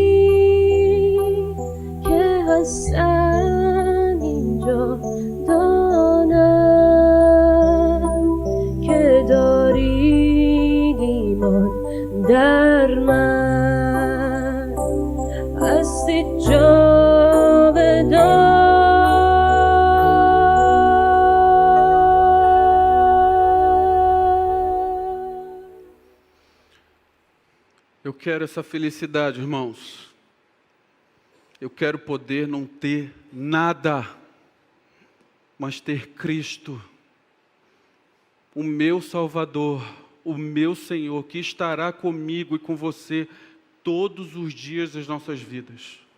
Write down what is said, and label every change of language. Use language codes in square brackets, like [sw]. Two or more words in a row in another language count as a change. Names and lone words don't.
[fa] که هستم اینجا دانم که داری ایمان در من هستی جاودان. [pt] Eu quero essa felicidade, irmãos. Eu quero poder não ter nada, mas ter Cristo, o meu Salvador, o meu Senhor, que estará comigo e com você todos os dias das nossas vidas.